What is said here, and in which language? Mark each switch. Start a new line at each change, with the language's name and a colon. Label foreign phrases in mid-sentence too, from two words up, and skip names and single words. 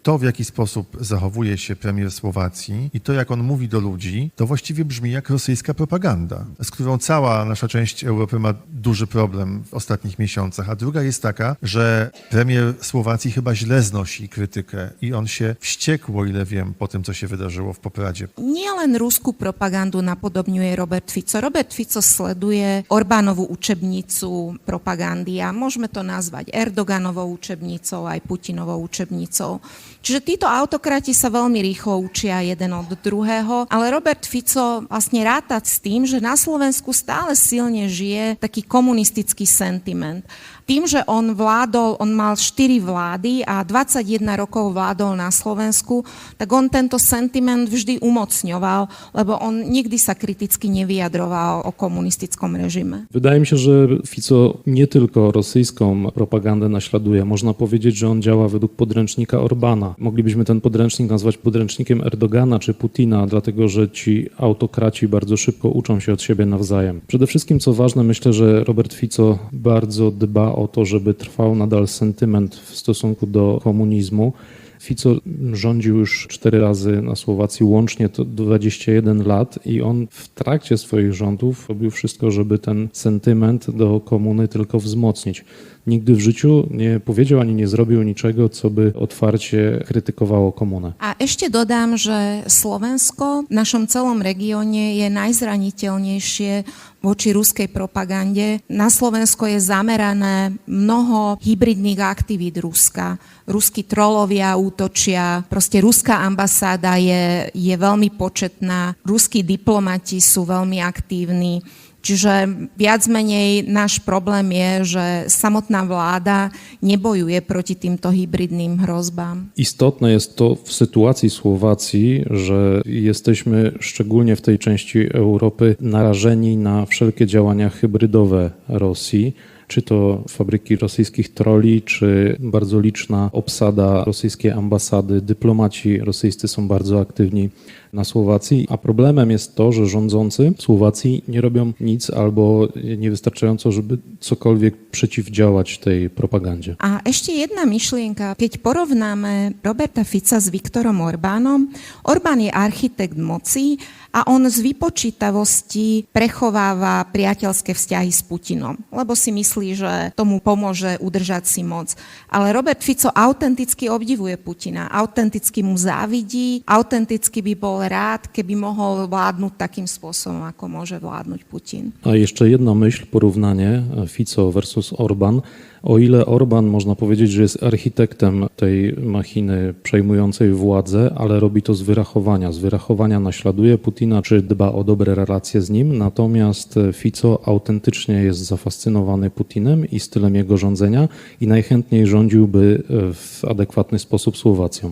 Polish: to, w jaki sposób zachowuje się premier Słowacji i to, jak on mówi do ludzi, to właściwie brzmi jak rosyjska propaganda, z którą cała nasza część Europy ma duży problem w ostatnich miesiącach. A druga jest taka, że premier Słowacji chyba źle znosi krytykę i on się wściekł, o ile wiem, po tym, co się wydarzyło w Popradzie.
Slovak: Nielen ruskú propagandu napodobňuje Robert Fico. Robert Fico sleduje Orbánovú učebnicu propagandy a môžeme to nazvať Erdoganovou učebnicou aj Putinovou učebnicou. Čiže títo autokrati sa veľmi rýchlo učia jeden od druhého, ale Robert Fico vlastne ráta s tým, že na Slovensku stále silne žije taký komunistický sentiment. Tým, že on mal 4 vlády a 21 rokov vládol na Slovensku, tak on tento sentiment vždy umocňoval, lebo on nikdy sa kriticky nevyjadroval o komunistickom reżimie.
Polish: Wydaje mi się, że Fico nie tylko rosyjską propagandę naśladuje. Można powiedzieć, że on działa według podręcznika Orbana. Moglibyśmy ten podręcznik nazwać podręcznikiem Erdogana czy Putina, dlatego że ci autokraci bardzo szybko uczą się od siebie nawzajem. Przede wszystkim, co ważne, myślę, że Robert Fico bardzo dba o to, żeby trwał nadal sentyment w stosunku do komunizmu. Fico rządził już 4 razy na Słowacji, łącznie to 21 lat i on w trakcie swoich rządów robił wszystko, żeby ten sentyment do komuny tylko wzmocnić. Nigdy w życiu nie powiedział ani nie zrobił niczego, co by otwarcie krytykowało komunę.
Slovak: A ešte dodám, že Slovensko v našom celom regióne je najzraniteľnejšie voči ruskej propagande. Na Slovensko je zamerané mnoho hybridných aktivít Ruska. Ruskí trolovia útočia, proste ruská ambasáda je veľmi početná, ruskí diplomati sú veľmi aktívni. Čiže viac menej náš problém je, že samotná vláda nebojuje proti týmto hybridným hrozbám.
Polish: Istotne jest to w sytuacji Słowacji, że jesteśmy szczególnie w tej części Europy narażeni na wszelkie działania hybrydowe Rosji. Czy to fabryki rosyjskich troli, czy bardzo liczna obsada rosyjskiej ambasady. Dyplomaci rosyjscy są bardzo aktywni na Słowacji, a problemem jest to, że rządzący Słowacji nie robią nic albo niewystarczająco, żeby cokolwiek przeciwdziałać tej propagandzie.
Slovak: A ešte jedna myšlienka. Keď porovnáme Roberta Fica s Viktorom Orbánom, Orbán je architekt moci a on z vypočítavosti prechováva priateľské vzťahy s Putinom, lebo si myslí, že tomu pomôže udržať si moc. Ale Robert Fico autenticky obdivuje Putina, autenticky mu závidí, autenticky by bol rád, keby mohol vládnuť takým spôsobom, ako môže vládnuť Putin.
Polish: A jeszcze jedna myśl, porównanie Fico versus Orban. O ile Orban można powiedzieć, że jest architektem tej machiny przejmującej władzę, ale robi to z wyrachowania. Z wyrachowania naśladuje Putina, czy dba o dobre relacje z nim, natomiast Fico autentycznie jest zafascynowany Putinem i stylem jego rządzenia i najchętniej rządziłby w adekwatny sposób Słowacją.